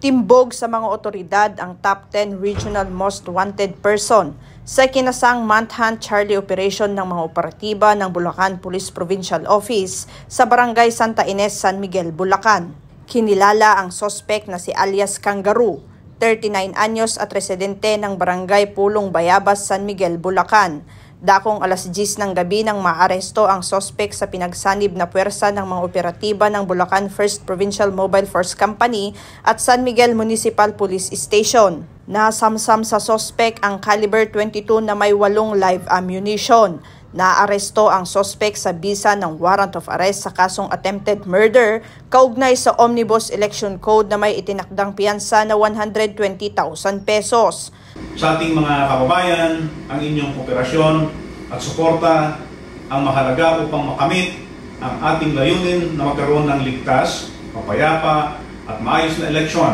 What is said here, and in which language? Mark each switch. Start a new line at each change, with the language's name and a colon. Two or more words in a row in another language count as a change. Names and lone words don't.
Filipino: Timbog sa mga otoridad ang
English: top 10 regional most wanted person
Filipino: sa kinasang
English: manhunt Charlie operation
Filipino: ng mga operatiba ng Bulacan Police Provincial Office sa Barangay Santa Ines, San Miguel, Bulacan. Kinilala ang sospek na si alias Kangaroo, 39 anyos at residente ng Barangay Pulong Bayabas, San Miguel, Bulacan. Dakong alas 10 ng gabi nang maaresto ang sospek sa pinagsanib na puwersa ng mga operatiba ng Bulacan 1st Provincial Mobile Force Company at San Miguel Municipal Police Station. Nasamsam sa sospek ang caliber 22 na may 8
English: live ammunition.
Filipino: Naaresto ang sospek sa bisa ng
English: warrant of arrest
Filipino: sa kasong
English: attempted murder
Filipino: kaugnay sa Omnibus Election Code na may itinakdang piyansa na 120,000 pesos. Sa ating mga kababayan, ang inyong kooperasyon at suporta ang mahalaga upang makamit ang ating layunin na magkaroon ng ligtas, mapayapa at maayos na eleksyon.